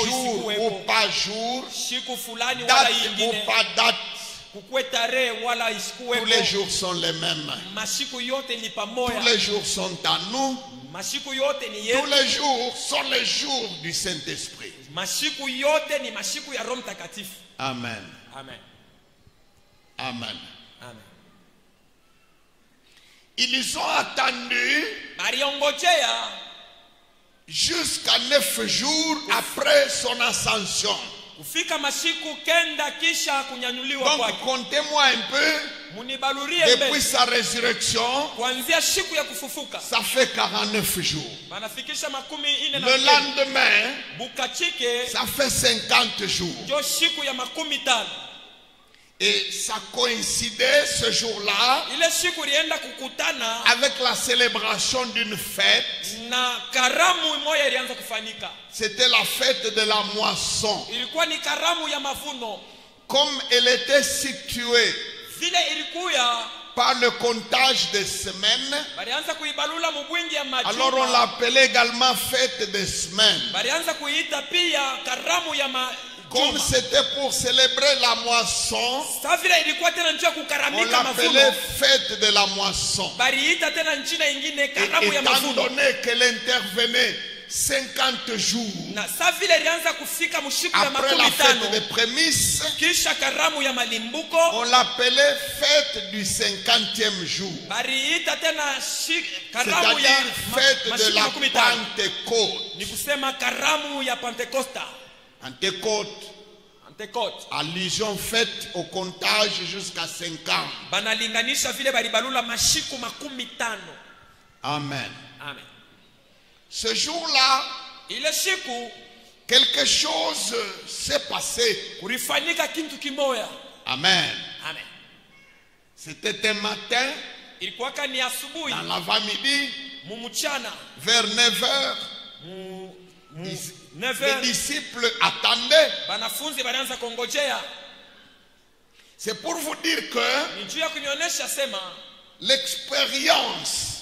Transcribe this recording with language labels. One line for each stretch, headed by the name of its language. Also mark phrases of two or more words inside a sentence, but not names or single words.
French: jour ou
Swahili: isikuwepo,
French: pas jour,
Swahili: siku fulani wala
French: date ou
Swahili: ingine,
French: pas date,
Swahili: kukwe tarehe wala
French: tous
Swahili: isikuwepo,
French: les jours sont les mêmes.
Swahili: masiku yote ni
French: Tous
Swahili: pamoja,
French: les jours sont à nous.
Swahili: masiku yote ni
French: Tous
Swahili: yetu,
French: les jours sont les jours du Saint-Esprit.
Swahili: masiku yote ni masiku ya Roho Mtakatifu. Amen. Amen. Amen. Amen.
French: Ils ont attendu
Swahili: Baliongojea
French: jusqu'à 9 jours après son ascension.
Swahili: kufika masiku kenda kisha kunyanyuliwa
French: Donc
Swahili: kwake.
French: comptez-moi un peu,
Swahili: Munibalurie
French: depuis
Swahili: mbele
French: sa résurrection,
Swahili: kuanzia siku ya kufufuka
French: ça fait 49 jours.
Swahili: banafikisha makumi ine na
French: Le
Swahili: kenda.
French: lendemain,
Swahili: Bukachike
French: ça fait 50 jours.
Swahili: ndio siku ya makumi tano.
French: Et ça coïncidait ce jour-là
Swahili: Ile siku ilienda kukutana
French: avec la célébration d'une fête.
Swahili: na karamu moja ilianza kufanyika.
French: C'était la fête de la moisson.
Swahili: Ilikuwa ni karamu ya mavuno.
French: Comme elle était située
Swahili: Vile ilikuya
French: par le comptage des semaines,
Swahili: balianza kuibalula mubwingi ya
French: alors on
Swahili: majuma.
French: l'appelait également fête des semaines.
Swahili: Balianza kuiita pia karamu ya
French: Comme
Swahili: majuma.
French: c'était pour célébrer la moisson,
Swahili: Sasa vile ilikuwa tena njia
French: on
Swahili: kukaramika
French: l'appelait
Swahili: mavuno.
French: fête de la moisson.
Swahili: Baliita tena njina ingine
French: Et
Swahili: karamu ya
French: étant
Swahili: mavuno.
French: donné qu'elle intervenait 50 jours
Swahili: Na sasa vile ilianza kufika mshiku ya
French: après la
Swahili: makumi
French: fête
Swahili: tano
French: des prémices,
Swahili: kisha karamu ya malimbuko.
French: on l'appelait fête du 50e jour.
Swahili: Baliita tena karamu ya
French: C'est-à-dire fête de
Swahili: masiku
French: la
Swahili: makumi tano.
French: Pentecôte.
Swahili: Ni kusema karamu ya Pentekosta.
French: Pentecôte,
Swahili: Pentekoste.
French: allusion faite au comptage jusqu'à 5 ans.
Swahili: Banalinganisha vile balibalula mashiku makumi tano. Amen. Amen.
French: Ce jour-là,
Swahili: Ile siku
French: quelque chose s'est passé.
Swahili: kulifanyika kitu kimoya. Amen. Amen.
French: C'était un matin,
Swahili: Ilikuwaka ni asubuhi
French: dans l'avant-midi,
Swahili: mumuchana
French: vers 9 heures. Les
Swahili: 9h
French: disciples attendaient.
Swahili: banafunzi balianza kongojea.
French: C'est pour vous dire que
Swahili: Ni juu ya kunionyesha sema